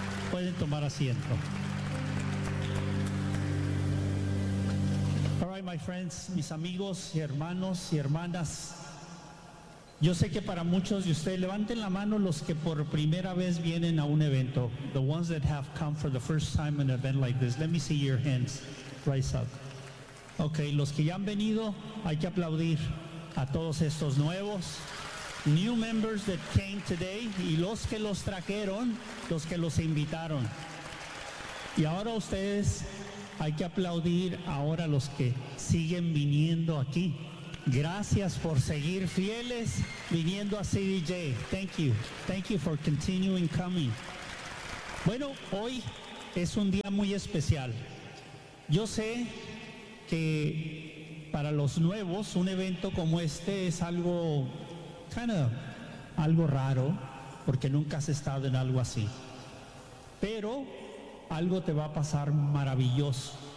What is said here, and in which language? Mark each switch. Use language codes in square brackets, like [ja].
[es] Pueden tomar asiento. [en] All right, my friends, [es] mis amigos y hermanos y hermanas. Yo sé que para muchos de ustedes, levanten la mano los que por primera vez vienen a un evento. [en] The ones that have come for the first time in an event like this. Let me see your hands. Rise up. [es] Okay, los que ya han venido, hay que aplaudir a todos estos nuevos. [en] New members that came today. [es] Y los que los trajeron, los que los invitaron. Y ahora ustedes, hay que aplaudir ahora los que siguen viniendo aquí. Gracias por seguir fieles viniendo a CDJ. [en] Thank you. Thank you for continuing coming. [es] Bueno, hoy es un día muy especial. Yo sé que para los nuevos un evento como este es algo [en] kind of, [es] algo raro, porque nunca has estado en algo así. Pero algo te va a pasar maravilloso.